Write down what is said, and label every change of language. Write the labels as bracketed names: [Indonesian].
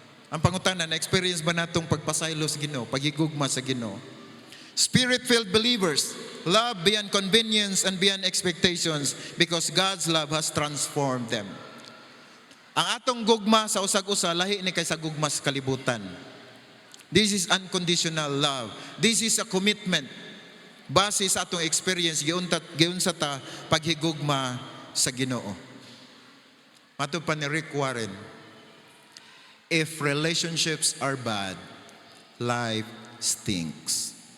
[Cebuano] Ang pangutana, na-experience ba natong pagpasaylo sa Ginoo, pagigugma sa Ginoo? [English] Spirit-filled believers love beyond convenience and beyond expectations because God's love has transformed them. [Cebuano] Ang atong gugma sa usag-usa lahi ni kay sa gugma sa kalibutan. [English] This is unconditional love. This is a commitment. [Cebuano] Base sa atong experience, giun sa ta paghigugma sa Ginoo. Matod pa ni [English] Rick Warren, if relationships are bad, life stinks.